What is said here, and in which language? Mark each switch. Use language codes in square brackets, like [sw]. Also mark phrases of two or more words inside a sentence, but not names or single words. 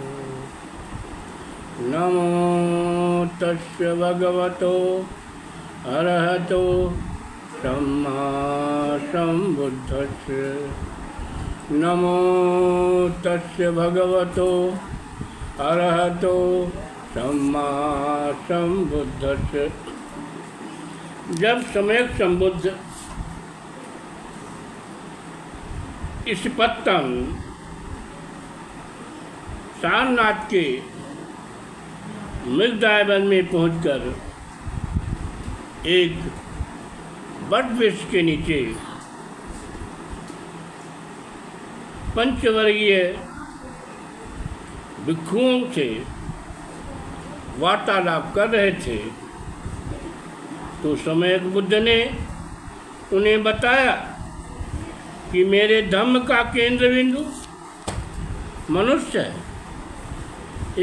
[pi] नमो तस्य भगवतो अरहतो सम्मा सम्बुद्धस्य। नमो तस्य भगवतो अरहतो सम्मा सम्बुद्धस्य। [hi] जब सम्यक संबुद्ध इस पत्तन सारनाथ के मृगदायवन में पहुंचकर एक वटवृक्ष के नीचे पंचवर्गीय भिक्षुओं से वार्तालाप कर रहे थे, तो सम्यक बुद्ध ने उन्हें बताया कि मेरे धम्म का केंद्र बिंदु मनुष्य है।